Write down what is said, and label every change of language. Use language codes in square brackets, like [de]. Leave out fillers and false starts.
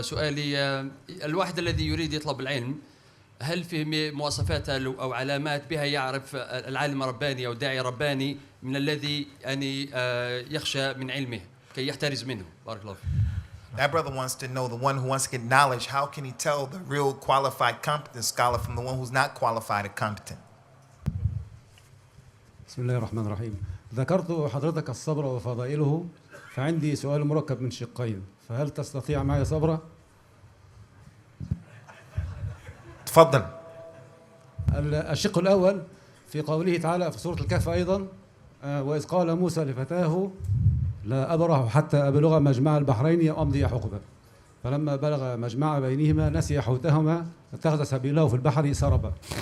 [ar] سؤالي الواحد الذي يريد يطلب العلم هل في مواصفات أو علامات بها يعرف العالم الرباني أو الداعي الرباني من الذي يعني يخشى من علمه كي يحترز منه؟ بارك الله فيك. [en] That brother wants to know, the one who wants to get knowledge, how can he tell the real qualified, competent scholar from the one who's not qualified and competent? [ar] بسم الله الرحمن الرحيم. ذكرت حضرتك الصبر وفضائله، فعندي سؤال مركب من شقين، فهل تستطيع معي صبرا؟ تفضل. الشق الأول في قوله تعالى في سورة الكهف أيضا، وإذ قال موسى لفتاه لا أبرح حتى أبلغ مجمع البحرين أو أمضي حقبا، فلما بلغ مجمع بينهما نسي حوتهما اتخذ سبيله في البحر سربا.